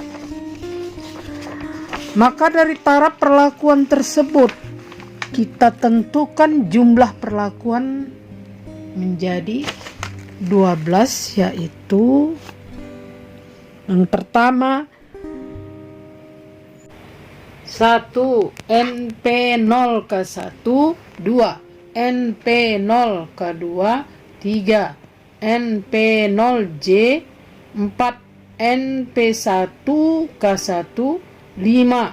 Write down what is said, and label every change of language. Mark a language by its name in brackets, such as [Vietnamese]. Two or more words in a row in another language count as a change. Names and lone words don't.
[Indonesian] Maka dari taraf perlakuan tersebut kita tentukan jumlah perlakuan menjadi 12, yaitu yang pertama 1 NP0 K1, 2 NP0 K2, 3 NP0J, 4 NP1 K1, 5